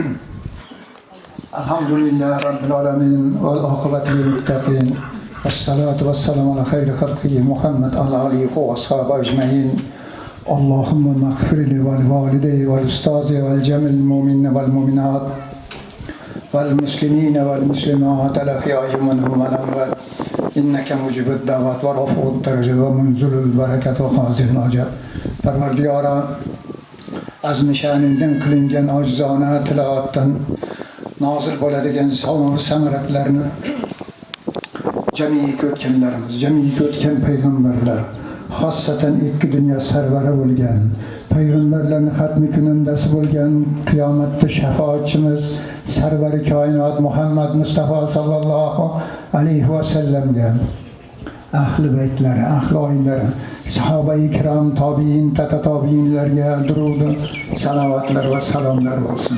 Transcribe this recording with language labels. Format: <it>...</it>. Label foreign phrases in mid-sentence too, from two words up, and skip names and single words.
<ar>الحمد لله رب العالمين والعاقبة للمتقين والصلاة والسلام على خير خلقه محمد على آله وأصحابه أجمعين اللهم اغفر لي ولوالدي والأستاذ والجميع المؤمنين والمؤمنات والمسلمين والمسلمات الأحياء منهم والأموات إنك مجيب الدعوات ورفع الدرجة ومنزل البركة وخازن الأجر</ar> <uz>Parvardigara az nishaninden qilingan ojizona tilovatdan nozil bo'ladigan savob samaratlarini jamiyat o'tganlarimiz, jamiyat o'tgan payg'ambarlar, xossatan ikki dunyo sarvari bo'lgan payg'ambarlarning xatmi kunandasi bo'lgan qiyomatda shafoatchimiz sarvari koinot Muhammad Mustafa sallallohu alayhi vasallamga ahli baytlari, ahli oilari, sahoba-i kiram, tobiin, tata tobiinlarga durud, salovatlar va salomlar bo'lsin.</uz>